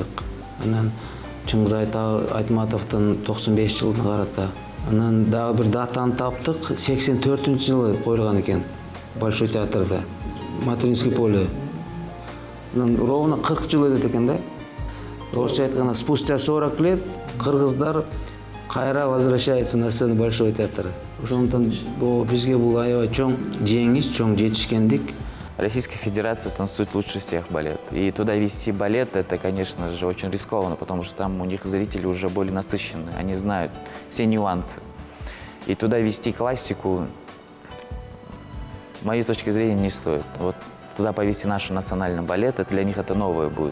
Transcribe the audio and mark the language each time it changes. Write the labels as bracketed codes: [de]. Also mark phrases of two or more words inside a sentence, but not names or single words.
[ky] Анан Чыңгыз Айтматовдун 95 жылына карата. Анан дагы бир датаны таптык, 84-жылы коюлган экен Большой театрда, Материнский поле. Ровно 40 жыл өтөт экен да. Орусча айтканда, [ru] спустя 40 лет [ky] кыргыздар кайра [ru] возвращается на сцену Большого театра. [ky] Ошондон бизге бул аябай чоң жеңиш, чоң жетишкендик. [ru] Российская Федерация танцует лучше всех балет. И туда вести балет, это, конечно же, очень рискованно, потому что там у них зрители уже более насыщенные, они знают все нюансы. И туда вести классику, с моей точки зрения, не стоит. Вот туда повести наш национальный балет, это для них это новое будет.